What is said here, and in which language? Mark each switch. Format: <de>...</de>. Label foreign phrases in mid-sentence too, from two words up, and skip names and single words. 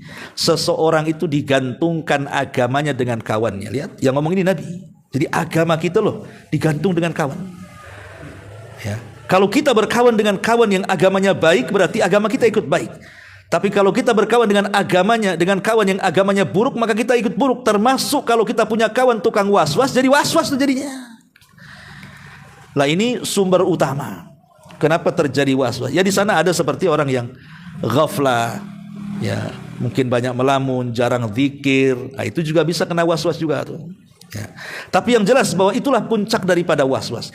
<id>Seseorang itu digantungkan agamanya dengan kawannya. Lihat, yang ngomong ini Nabi. Jadi agama kita loh digantung dengan kawan. Ya. Kalau kita berkawan dengan kawan yang agamanya baik, berarti agama kita ikut baik. Tapi kalau kita berkawan dengan agamanya, dengan kawan yang agamanya buruk, maka kita ikut buruk. Termasuk kalau kita punya kawan tukang was-was, jadi was-was jadinya. Lah ini sumber utama. Kenapa terjadi was-was? Ya di sana ada seperti orang yang ghaflah, ya mungkin banyak melamun, jarang zikir. Nah, itu juga bisa kena was-was juga tuh. Ya. Tapi yang jelas bahwa itulah puncak daripada was-was.</id>